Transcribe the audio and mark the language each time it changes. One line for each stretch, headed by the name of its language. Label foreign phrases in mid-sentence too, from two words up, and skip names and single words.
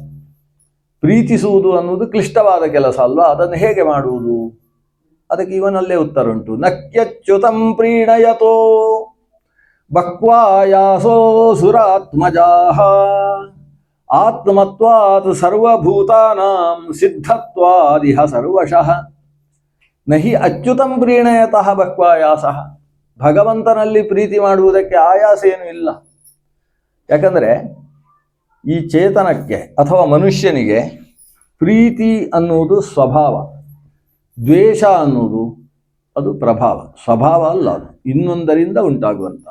Kannada: ಪ್ರೀತಿಸುವುದು ಅನ್ನೋದು ಕ್ಲಿಷ್ಟವಾದ ಕೆಲಸ ಅಲ್ವಾ? ಅದನ್ನು ಹೇಗೆ ಮಾಡುವುದು? ಅದಕ್ಕೆ ಇವನಲ್ಲೇ ಉತ್ತರ ಉಂಟು.
Sanskrit: ನಕ್ಯಚ್ಯುತಂ ಪ್ರೀಣಯತೋ ಬಕ್ವಾಯಾಸೋ ಸುರಾತ್ಮಜಾಹ ಆತ್ಮತ್ವಾತ್ ಸರ್ವಭೂತಾನಾಂ ಸಿದ್ಧತ್ವಾದಿಹ ಸರ್ವಶಃ ನಹಿ ಅಚ್ಯುತಂ ಪ್ರೀಣಯತಃ ಬಕ್ವಾಯಾಸಃ.
Kannada: ಭಗವಂತನಲ್ಲಿ ಪ್ರೀತಿ ಮಾಡುವುದಕ್ಕೆ ಆಯಾಸ ಏನೂ ಇಲ್ಲ. ಯಾಕಂದರೆ ಈ ಚೇತನಕ್ಕೆ ಅಥವಾ ಮನುಷ್ಯನಿಗೆ ಪ್ರೀತಿ ಅನ್ನುವುದು ಸ್ವಭಾವ, ದ್ವೇಷ ಅನ್ನುವುದು ಅದು ಪ್ರಭಾವ, ಸ್ವಭಾವ ಅಲ್ಲ, ಅದು ಇನ್ನೊಂದರಿಂದ ಉಂಟಾಗುವಂಥದ್ದು.